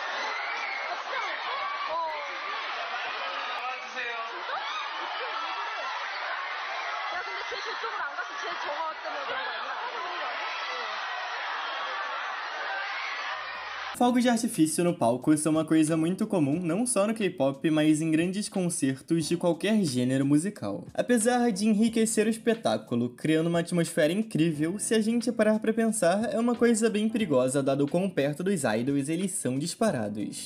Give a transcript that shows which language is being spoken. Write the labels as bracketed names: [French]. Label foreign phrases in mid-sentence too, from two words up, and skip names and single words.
[Korean] 나와주세요. 진짜? 어떻게 왜 그래? 야 근데 쟤 저쪽으로 안 갔어. 쟤 저거 때문에 그런 거 아니야? 그런 거 아니야? [Portuguese] Fogos de artifício no palco são uma coisa muito comum não só no K-pop, mas em grandes concertos de qualquer gênero musical. Apesar de enriquecer o espetáculo, criando uma atmosfera incrível, se a gente parar pra pensar, é uma coisa bem perigosa dado o quão perto dos idols eles são disparados.